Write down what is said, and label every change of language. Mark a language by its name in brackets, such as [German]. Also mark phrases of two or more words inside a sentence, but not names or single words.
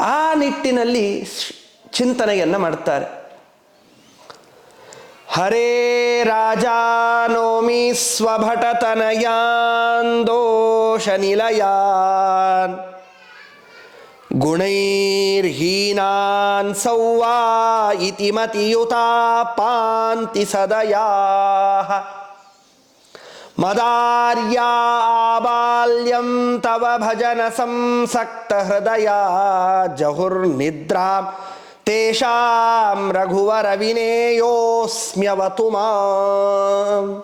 [Kannada] ಆ ನಿಟ್ಟಿನಲ್ಲಿ ಚಿಂತನೆಯನ್ನು ಮಾಡ್ತಾರೆ. [Sanskrit] ಹರೇ ರಾಜಾನೋಮಿ ಸ್ವಭಟತನಯಾನ್ ದೋಷ ನಿಲಯಾನ್ ಗುಣೈರ್ಹೀನಾನ್ ಸೌವಾ ಇತಿ ಮತಿಯುತಾ ಪಾಂತಿ ಸದಯಾಃ ಮದಾರ್ಯಾ ಆಬಾಲ್ಯಂ ತವ ಭಜನ ಸಂಸಕ್ತ ಹೃದಯ ಜಹುರ್ನಿದ್ರಾಂ ತೇಷಾಂ ರಘುವರ ವಿನೇಯೋಸ್ಮ್ಯವತು ಮಾಂ.